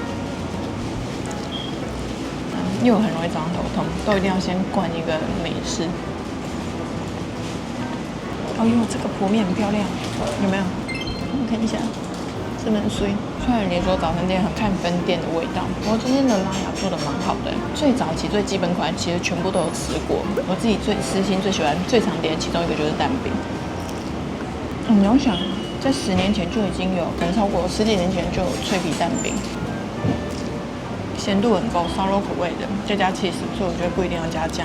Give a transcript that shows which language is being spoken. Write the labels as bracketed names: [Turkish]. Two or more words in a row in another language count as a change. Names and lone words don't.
[Chinese] 因為我很容易早上頭痛，都一定要先灌一個美式。哦呦，這個剖面很漂亮，有沒有？我看一下，是不是很碎？雖然連鎖早餐店很看分店的味道，不過今天的拉雅做的蠻好的。最早期最基本款其實全部都有吃過，我自己最私心最喜歡最常點的其中一個就是蛋餅。你要想，在10年前就已經有，可能超過10幾年前就有脆皮蛋餅，鹹度很夠，燒肉口味的，再加cheese，所以我覺得不一定要加醬。